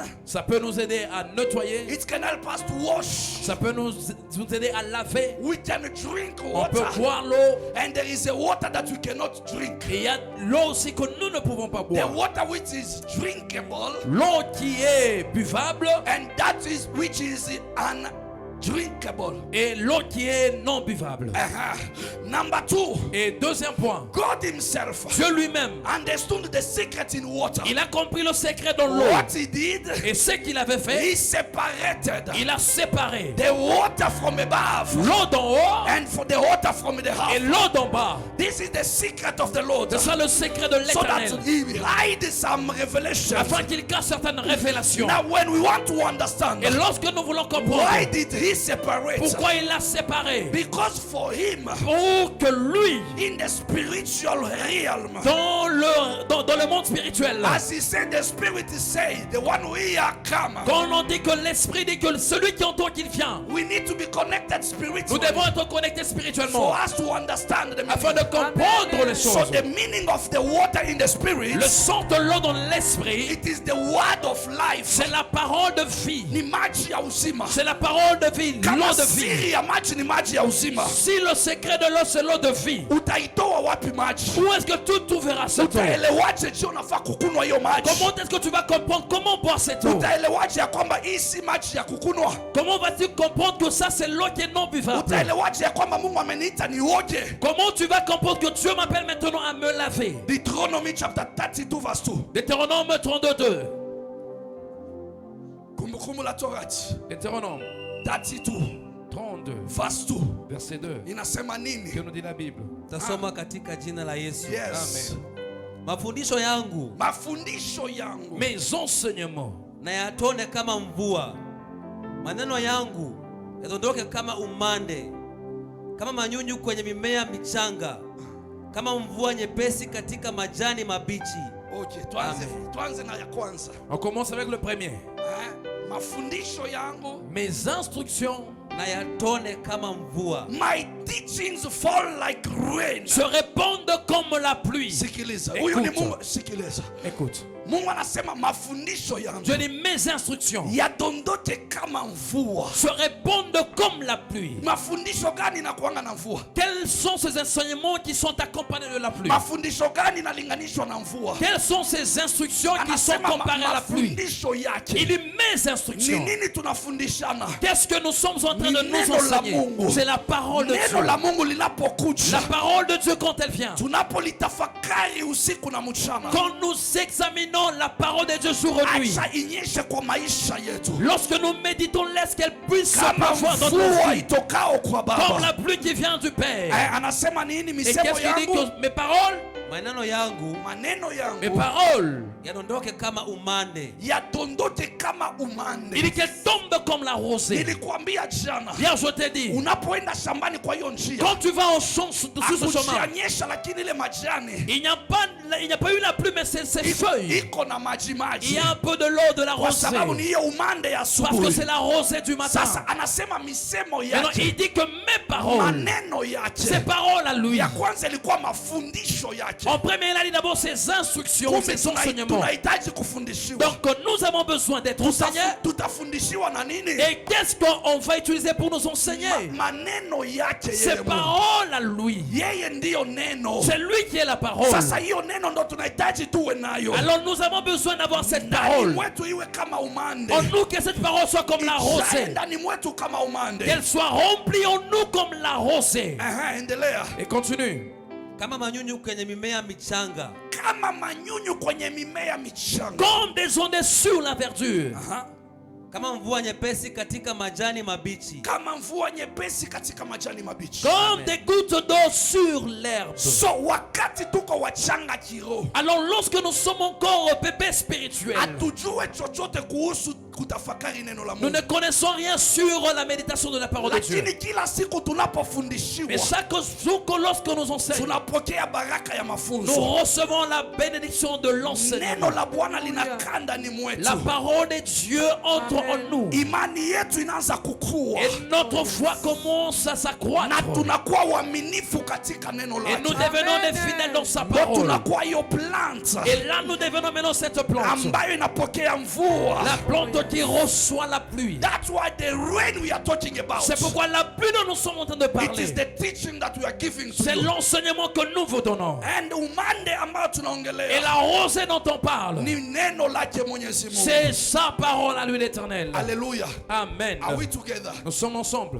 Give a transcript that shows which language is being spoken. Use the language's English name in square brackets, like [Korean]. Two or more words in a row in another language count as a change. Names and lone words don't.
[French] Ça peut nous aider à nettoyer. [English] It can help us to wash. [French] Ça peut nous aider à laver. [English] We can drink [French] On peut [English] water. [French] boire l'eau. [English] And there is a water that we cannot drink. [French] Et il y a l'eau aussi que nous ne pouvons pas [English] The [French] boire. [English] water which is drinkable [French] L'eau qui est buvable [English] and that is which is undrinkable. [French] et l'eau qui est non buvable. [English] Number 2, [French] Et deuxième point, [English] God himself [French] Dieu lui-même, [English] understood the secret in water. [French] il a compris le secret dans l'eau. [English] What he did, [French] Et ce qu'il avait fait, [English] he separated [French] il a séparé [English] the water from above [French] l'eau d'en haut [English] and for the water from the [French] et [English] house. [French] l'eau d'en bas. [English] This is the secret of the Lord. [French] C'est ça le secret de [English] So that [French] l'éternel. [English] he hides some revelations. [French] Afin qu'il cache certaines révélations. [English] Now when we want to understand [French] Et lorsque nous voulons [English] why [French] comprendre [English] did he separate? [French] pourquoi il l'a séparé, [English] Because for him, [French] pour que lui, [English] in the spiritual realm, [French] dans le monde spirituel, [English] as he said, the spirit is saying, the one who hear come. [French] quand on dit que l'esprit dit que celui qui entend qu'il vient, [English] We need to be connected [French] nous [English] spiritually [French] devons être connectés spirituellement [English] for us to understand the [French] afin de [English] meaning. [French] comprendre les [English] So [French] choses. [English] the meaning of the water in the spirit, [French] Le sang de l'eau dans l'esprit, [English] it is the word of life. [French] c'est la parole de vie. [Swahili] Ni maji ya uzima. [French] C'est la parole de vie, [Swahili] Kama [French] l'eau de vie. [Swahili] siri ya maji ni maji ya uzima. [French] Si le secret de l'eau c'est l'eau de vie, [Swahili] Utaitoa wapi maji? [French] où est-ce que tu trouveras cette eau? [Swahili] Utaelewaje je unafaa kukunwa hiyo maji? [French] Comment est-ce que tu vas comprendre comment boire cette eau? [Swahili] Utaelewaje ya kwamba hii si maji ya kukunwa? [French] Comment vas-tu comprendre que ça c'est l'eau qui est non buvable? [Swahili] Utaelewaje ya kwamba Mungu ameniita nioge? [French] Comment tu vas comprendre que Dieu m'appelle maintenant à me laver? [English] Deuteronomy chapter 32 verse 2. [French] Deutéronome 32. [Swahili] Kumbukumbu la Torati [French] Deutéronome 32 32, [English] verse 2. [French] verset 2. [Swahili] Inasema nini? [French] Que nous dit la Bible? [Swahili] Tasoma katika jina la Yesu. [English] Yes. Amen. [Swahili] Mafundisho yangu Mafundisho yangu [French] Mes enseignements [Swahili] na yatone kama mvua, maneno yangu yadondoke kama umande, kama manyunyu kwenye mimea michanga, kama mvua nyepesi katika majani mabichi. [English] Okay, Amen. [Swahili] tuanze na ya kwanza. [French] On commence avec le premier. [Swahili] Mafundisho yangu, [French] Mes instructions [Swahili] Na yatone kama mvua. [English] my teachings fall like rain. [French] se répandent comme la pluie. [Swahili] Sikiliza. Huyu ni [French] Écoute. [Swahili] Mungu. Sikiliza. [French] Écoute, [Swahili] Mungu anasema mafundisho yangu [French] je dis mes instructions [Swahili] yadondote kama mvua. [French] se répandent comme la pluie. [Swahili] Mafundisho gani inakuanga na mvua? [French] Quels sont ces enseignements qui sont accompagnés de la pluie? [Swahili] Mafundisho gani inalinganishwa na mvua? [French] Quelles sont ces instructions qui sont [Swahili] Anasema [French] comparées à la pluie? [Swahili] mafundisho [French] Il [Swahili] yake. [French] dit mes [Swahili] Ni [French] instructions. [Swahili] nini tunafundishana? [French] Qu'est-ce que nous sommes en train de [Swahili] Ni [French] nous [Swahili] neno la [French] enseigner? [Swahili] Mungu. [French] C'est la parole de [Swahili] Neno la [French] Dieu. [Swahili] Mungu [French] La [Swahili] linapokuja, [French] parole de Dieu quand elle vient. [Swahili] tunapolitafakari usiku na mchana, [French] Quand nous examinons la parole de Dieu jour et nuit, [Swahili] acha inyeshe kwa maisha yetu [French] lorsque nous méditons, laisse qu'elle puisse se [Swahili] kama [French] pleuvoir dans nos [Swahili] mvua [French] vies, [Swahili] itokao kwa [French] comme la [Swahili] Baba. [French] pluie qui vient du Père. [Swahili] Anasema nini? [French] Et [Swahili] Misemo [French] qu'est-ce qu'il dit [Swahili] yangu, [French] que mes paroles, [Swahili] Maneno yangu maneno [French] mes [Swahili] yangu [French] paroles, [Swahili] yadondoke kama umande. yadondote kama [French] il [Swahili] umande. [French] dit qu'elles tombent comme la rosée. [Swahili] Nilikwambia jana, [French] Hier, je t'ai dit, [Swahili] unapoenda shambani kwa hiyo njia, [French] quand tu vas au champ sur ce chemin, [Swahili] akujianyesha, lakini ile majani [French] il n'y a pas eu la pluie, mais c'est ces feuilles. [Swahili] iko na maji [French] Il [Swahili] maji, [French] y a un peu de l'eau de la [Swahili] kwa [French] rosée. [Swahili] sababu ni hiyo umande ya [French] Parce que [Swahili] asubuhi. [French] c'est la rosée du matin. [Swahili] Sasa anasema misemo [French] Maintenant, [Swahili] yake, [French] il dit que mes paroles, [Swahili] maneno [French] ses [Swahili] yake [French] paroles à lui. [Swahili] ya kwanza ilikuwa mafundisho yake. [French] En premier, il a dit d'abord ses instructions, [Swahili] Kumbe [French] ses enseignements. [Swahili] tunahitaji kufundishiwa. [French] Donc, nous avons besoin d'être enseignés. [Swahili] Tutafundishiwa na nini? [French] Et qu'est-ce qu'on va utiliser pour nous enseigner? [Swahili] Maneno yake [French] Ses [Swahili] yeye Mungu. [French] paroles à lui. [Swahili] Yeye ndiyo neno. [French] C'est lui qui est la parole. [Swahili] Sasa hiyo neno ndo tunahitaji tuwe nayo. [French] Alors, nous avons besoin d'avoir cette [Swahili] Ndani [French] parole. [Swahili] mwetu iwe kama umande. [French] En nous, que cette parole soit comme la [Swahili] Ijae [French] rosée. [Swahili] ndani mwetu kama umande. [French] Qu'elle soit remplie en nous comme la rosée. [Swahili] Endelea. [French] Et continue. [Swahili] Kama manyunyu kwenye mimea michanga. Kama manyunyu kwenye mimea michanga. [French] Comme des ondes sur la verdure. [Swahili] Kama mvua nyepesi katika majani mabichi. Kama mvua nyepesi katika majani mabichi. [French] Comme des gouttes d'eau sur l'herbe. [Swahili] So wakati tuko wachanga kiroho, [French] Alors lorsque nous sommes encore bébés spirituels, [Swahili] hatujue chochote kuhusu kutafakari neno la [French] Nous [Swahili] Mungu. [French] ne connaissons rien sur la méditation de la parole de Dieu. [Swahili] Lakini kila siku tunapofundishiwa, [French] Mais chaque jour que lorsque nous enseignons, [Swahili] tunapokea baraka ya [French] nous [Swahili] mafunzo. [French] recevons la bénédiction de l'enseignement. [Swahili] Neno la Bwana linakaa ndani mwetu. [French] La parole de Dieu entre en nous. [Swahili] Imani yetu inaanza kukua. [French] Et notre foi commence à [Swahili] Na [French] s'accroître. [Swahili] tunakuwa waaminifu katika neno [French] Et nous [Swahili] lake. [French] devenons des fidèles dans sa [Swahili] Ndio [French] parole. [Swahili] tunakuwa hiyo plant [French] Et là, nous devenons maintenant cette plante. [Swahili] ambayo inapokea mvua. [French] La plante qui reçoit la pluie. [English] That's why the rain we are talking about. [French] C'est pourquoi la pluie dont nous sommes en train de [English] It is [French] parler, [English] the teaching that we are giving to [French] c'est [English] you. [French] l'enseignement que nous vous donnons. [Swahili] And umande ambayo [French] Et [Swahili] tunaongelea [French] la rosée dont on parle, [Swahili] ni neno lake Mwenyezi Mungu. [French] c'est sa parole à lui l'Éternel. [English] Hallelujah. Amen. Are we together? [French] Nous sommes ensemble.